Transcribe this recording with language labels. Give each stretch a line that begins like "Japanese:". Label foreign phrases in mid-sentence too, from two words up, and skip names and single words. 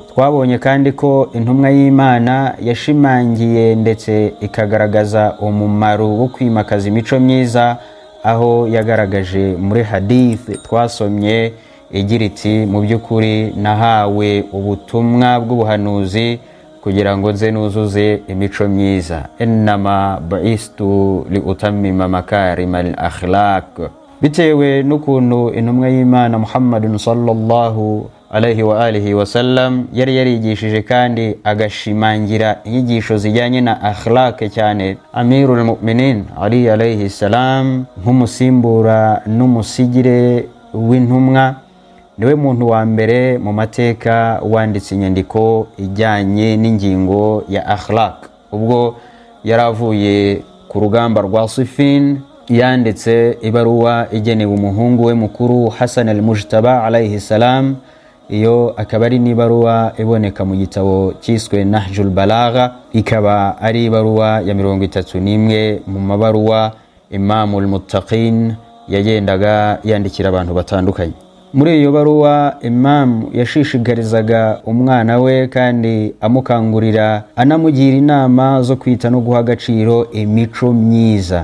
Kinyarwanda: Twabonye kandi ko intumwa y'Imana yashimangiye ndetse ikagaragaza umumaro wo kwimakaza imico myiza, aho yagaragaje muri hadith twasomye igira iti, mu by'ukuri nahawe ubutumwa bw'ubuhanuzi kugira ngo nze nuzuze imico myiza.
Arabic: إنما بعثت لأتمم مكارم الأخلاق.
Kinyarwanda: Bitewe n'ukuntu intumwa y'Imana Muhammadun
Arabic: صلى الله عليه وآله وسلم
Kinyarwanda: yari yarigishije kandi agashimangira inyigisho zijyanye na akhlaq cyane, Amirul Mu'minin Ali
Arabic: عليه السلام
Kinyarwanda: nk'umusimbura n'umusigire w'intumwa, niwe muntu wa mbere mu mateka wanditse inyandiko ijyanye n'ingingo ya akhlaq. Ubwo yaravuye ku rugamba rwa Siffin, yanditse ibaruwa igenewe umuhungu we mukuru Hassan al-Mujtaba
Arabic: عليه السلام.
Kinyarwanda: Iyo akaba ari n'ibaruwa iboneka mu gitabo cyiswe Nahjul Balagha, ikaba ari ibaruwa ya 31 mu mabaruwa Imamul Muttaqin yagendaga yandikira abantu batandukanye. Muri iyo baruwa Imam yashishikarizaga umwana we kandi amukangurira anamugira inama zo kwita no guha agaciro imico myiza.